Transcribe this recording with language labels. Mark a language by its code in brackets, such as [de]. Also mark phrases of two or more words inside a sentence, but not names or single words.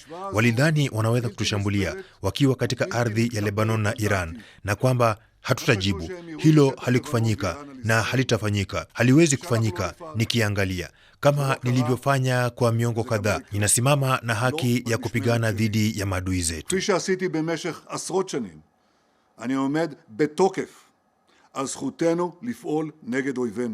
[sw] Walidhani wanaweza kutushambulia wakiwa katika ardhi ya Lebanon na Iran na kwamba hatutajibu. Hilo halikufanyika na halitafanyika. Haliwezi kufanyika. Nikiangalia kama nilivyofanya kwa miongo kadhaa, ninasimama na haki ya kupigana dhidi ya maadui zetu. [he] אני עומד בתוקף על זכותנו לפעול נגד אויבינו.